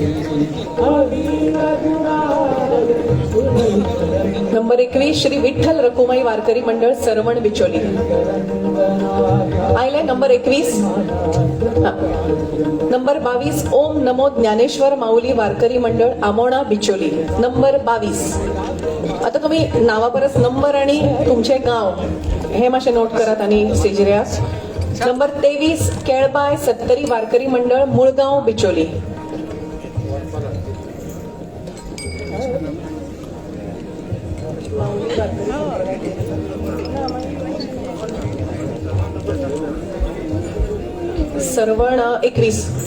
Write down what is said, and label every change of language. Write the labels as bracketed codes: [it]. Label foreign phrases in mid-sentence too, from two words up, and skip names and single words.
[kok] नंबर 21 श्री विठ्ठल रकुमाई वारकरी मंडळ सरवण बिचोली. आयले नंबर 21. नंबर 22 ओम नमो ज्ञानेश्वर माऊली वारकरी मंडळ आमोणा बिचोली. नंबर 22. आता तुम्ही नावापरस नंबर आणि तुमचे गाव हे मासे नोट करात आणि स्टेजऱ्या. नंबर 23 केळबाय सत्तरी वारकरी मंडळ मुळगाव बिचोली. सरवण 21.